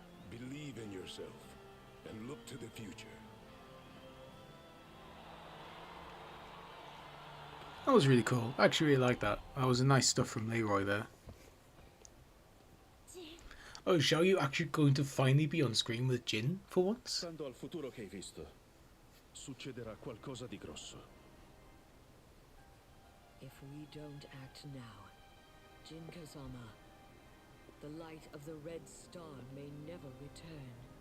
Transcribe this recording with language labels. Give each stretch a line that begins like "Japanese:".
English: Believe in yourself and look to the future. That was really cool. I actually really like that. That was a nice stuff from Leroy there. Oh, shall you actually going to finally be on screen with Jin for once?
Italian: Stando al futuro che hai visto, succederà qualcosa di grosso.
English: If we don't act now, Jin Kazama, the light of the Red Star may never return.